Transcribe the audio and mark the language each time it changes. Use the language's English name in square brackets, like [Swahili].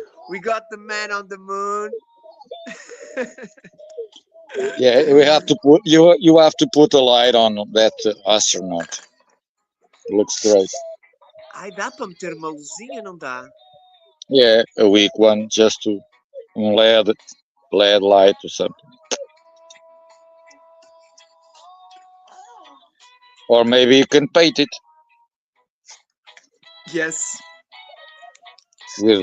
[English] We got the man on the moon. Yeah, we have to put you have to put a light on that astronaut. Looks great. [Portuguese] Ai, dá pra meter uma luzinha, não dá? [English] Yeah, a weak one just to LED light or something. Or maybe you can paint it Yes. with